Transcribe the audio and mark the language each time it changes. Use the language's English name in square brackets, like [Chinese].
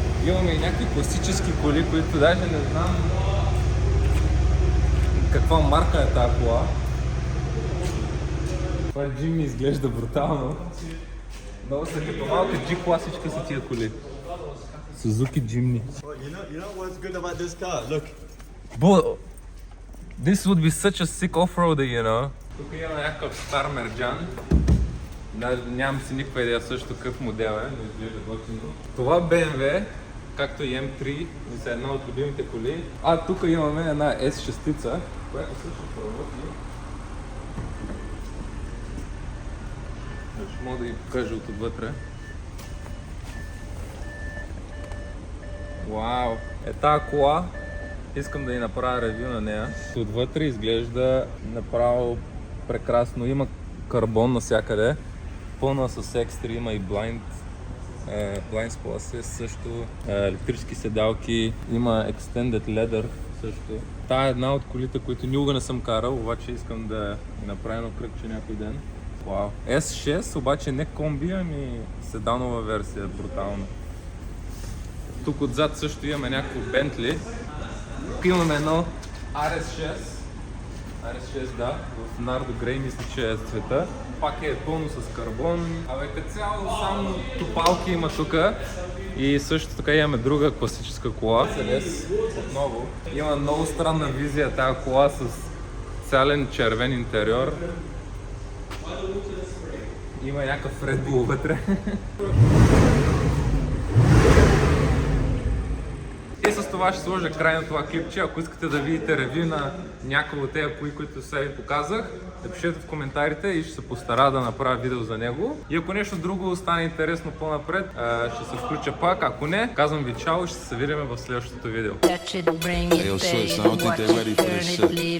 [Bulgarian] Имаме и някакви класически коли, които даже не знам каква марка е тази кола. Това Jimny изглежда брутално. Много са като малка G-класичка са тия коли. [English] Suzuki Jimny. You know what's good about this car? Look. But this would be such a sick off-roader, you know. [Bulgarian] Тук има някакъв стар мерджан. Нямам си никаква идея също какъв модел е, но изглежда готино. Това BMW, както и M3, са една от любимите коли. А тук имаме една S6, която също работи. Ще мога да ви покажа от отвътре. Вау! Е тази кола, искам да ви направя ревю на нея. Отвътре изглежда направо прекрасно. Има карбон навсякъде. Пълна с екстри, има и blind spot assist също, електрически седалки, има extended leather също. Та е една от колите, които никога не съм карал, обаче искам да направя едно кръгче някой ден. Вау. S6, обаче не комби, ами седанова версия, брутална. Тук отзад също имаме някакво Bentley. Тук имаме едно RS6. RS6, да, в Нардо Грей, мисля, че е цвета. Пак е пълно с карбон. Абе, като цяло само топалки има тук. И също така имаме друга класическа кола. Mercedes отново. Има много странна визия тази кола с цялен червен интериор. Има някакъв Red Bull вътре. И с това ще сложа край на това клипче. Ако искате да видите ревю на някои от тези коли, които сега ви показах, напишете в коментарите и ще се постара да направя видео за него. И ако нещо друго стане интересно по-напред, ще се включа пак. Ако не, казвам ви чао и ще се видим в следващото видео. [English] Yo, sis, I don't think they're ready for this shit.